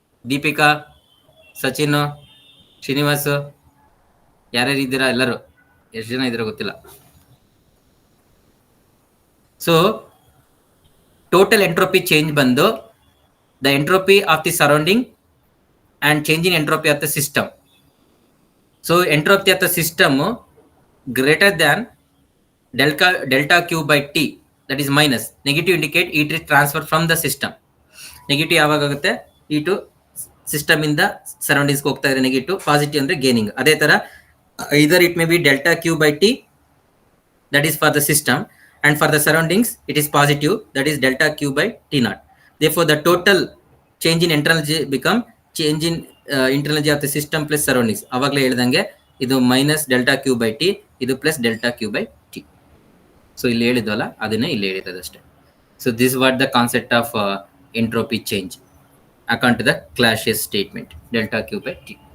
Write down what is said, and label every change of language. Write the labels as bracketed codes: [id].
[kn] ದೀಪಿಕಾ, ಸಚಿನ್, ಶ್ರೀನಿವಾಸ್, ಯಾರ್ಯಾರು ಇದ್ದೀರಾ? ಎಲ್ಲರೂ ಎಷ್ಟು ಜನ ಇದ್ದೀರಾ ಗೊತ್ತಿಲ್ಲ. [en] So total entropy change ಬಂದು the entropy of the surrounding and change in entropy of the system. So entropy of the system greater than delta Q by T, that is minus. Negative indicate heat is transfer from the system. [kn] Negative ಯಾವಾಗ ಆಗುತ್ತೆ? heat system ಇಂದ surroundings ಹೋಗ್ತಾ ಇದ್ರೆ negative, positive ಅಂದ್ರೆ gaining. ಅದೇ ತರ [en] either it may be delta Q by T, that is for the system, and for the surroundings it is positive, that is delta Q by T naught. Therefore the total change in enthalpy become change in enthalpy of the system plus surroundings. [kn] ಅವಾಗಲೇ ಹೇಳಿದಂಗೆ ಇದು minus delta Q by T, ಇದು plus delta Q by T. So ಇಲ್ಲಿ ಹೇಳಿದ್ವಲ್ಲ ಅದನ್ನೇ ಇಲ್ಲಿ ಹೇಳಿರೋದಷ್ಟೇ. [en] So this what the concept of entropy change according to the Clausius statement delta Q by T.